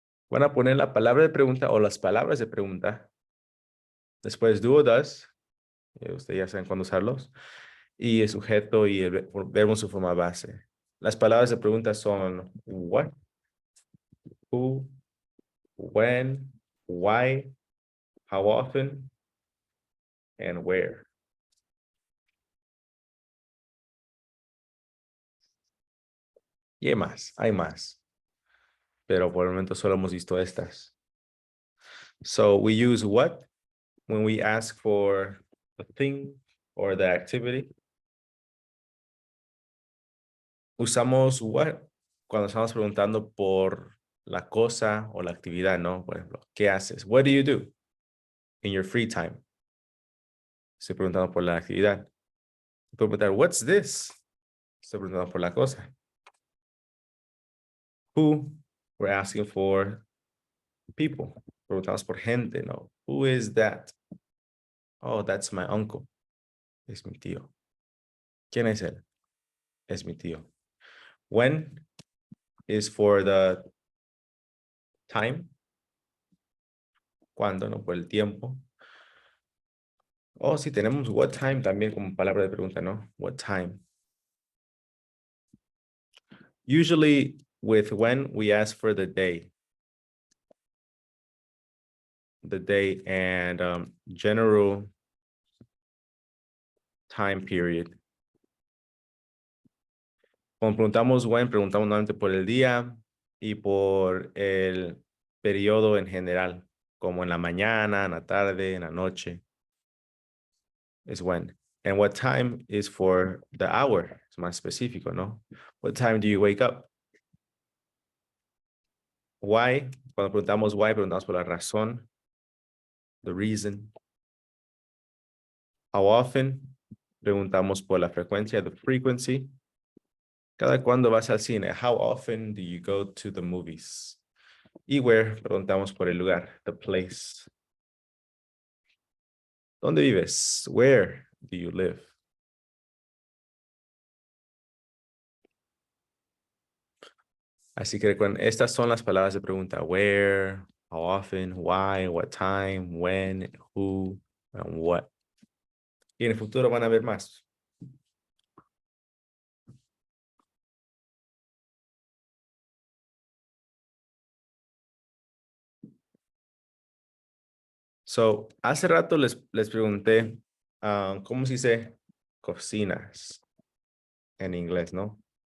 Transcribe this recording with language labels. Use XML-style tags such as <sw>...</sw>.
<es>Van a poner la palabra de pregunta o las palabras de pregunta. Después do o does. Ustedes ya saben cuándo usarlos. Y el sujeto y el verbo en su forma base. Las palabras de pregunta son what,</es> <en>who, when, why, how often, and where.</en> <es>Y hay más. Pero por el momento solo hemos visto estas.</es> <en>So we use what when we ask for the thing or the activity.</en> <es>Usamos what cuando estamos preguntando por la cosa o la actividad, ¿no? Por ejemplo, ¿qué haces?</es> <en>What do you do in your free time?</en> <es>Estoy preguntando por la actividad. Puedo preguntar,</es> <en>what's this?</en> <es>Estoy preguntando por la cosa.</es> <en>Who? We're asking for people.</en> <es>Preguntamos por gente, ¿no?</es> <en>Who is that? Oh, that's my uncle.</en> <es>Es mi tío. ¿Quién es él? Es mi tío.</es> <en>When is for the time.</en> <es>¿Cuándo? No, por el tiempo. Oh, sí, tenemos what time también como palabra de pregunta, ¿no?</es> <en>What time. Usually with when we ask for the day. The day and general time period.</en> <es>Cuando preguntamos when, preguntamos nuevamente por el día y por el periodo en general, como en la mañana, en la tarde, en la noche.</es> <en>Is when. And what time is for the hour.</en> <es>Es más específico, ¿no?</es> <en>What time do you wake up? Why.</en> <es>Cuando preguntamos why, preguntamos por la razón.</es> <en>The reason.</en> <es>How often. Preguntamos por la frecuencia,</es> <en>the frequency.</en> <es>¿Cada cuándo vas al cine?</es> <en>How often do you go to the movies?</en> <es>Y where, preguntamos por el lugar,</es> <en>the place.</en> <es>¿Dónde vives?</es> <en>Where do you live?</en> <es>Así que recuerden, estas son las palabras de pregunta.</es> <en>Where, how often, why, what time, when, who, and what.</en> <es>Y en el futuro van a ver más. So, hace rato les pregunté, ¿cómo se dice cocinas en inglés, no?</es>